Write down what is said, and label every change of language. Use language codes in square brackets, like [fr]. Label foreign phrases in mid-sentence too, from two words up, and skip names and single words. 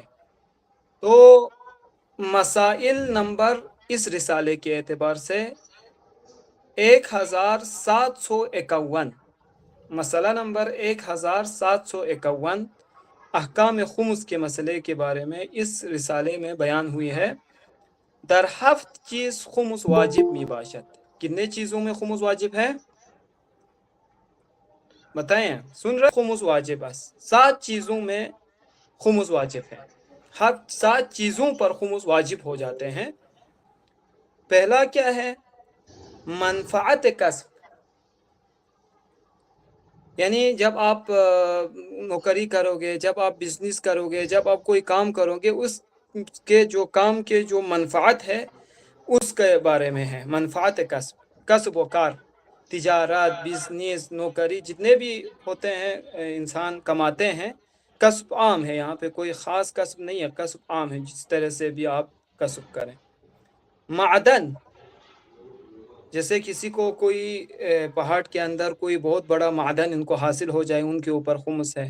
[ur] تو مسائل نمبر اس رسالے کے اعتبار سے 1751، مسئلہ نمبر 1751 احکام خمس کے مسئلے کے بارے میں اس رسالے میں بیان ہوئی ہے۔ [fa] در ہفت چیز خمس واجب می باشد، [ur] کتنے چیزوں میں خمس واجب ہے بتائیں؟ سن رہے؟ خمس واجب ہے 7 چیزوں میں خمس واجب ہے، ہر 7 چیزوں پر خمس واجب ہو جاتے ہیں۔ پہلا کیا ہے؟ منفعت کسب، یعنی جب آپ نوکری کرو گے، جب آپ بزنس کرو گے، جب آپ کوئی کام کرو گے، اس کے جو کام کے جو منفعت ہے اس کے بارے میں ہے۔ منفعت کسب و کار، تجارت، بزنس، نوکری، جتنے بھی ہوتے ہیں انسان کماتے ہیں، کسب عام ہے، یہاں پہ کوئی خاص کسب نہیں ہے، کسب عام ہے، جس طرح سے بھی آپ کسب کریں۔ معدن، جیسے کسی کو کوئی پہاڑ کے اندر کوئی بہت بڑا معدن ان کو حاصل ہو جائے، ان کے اوپر خمس ہے۔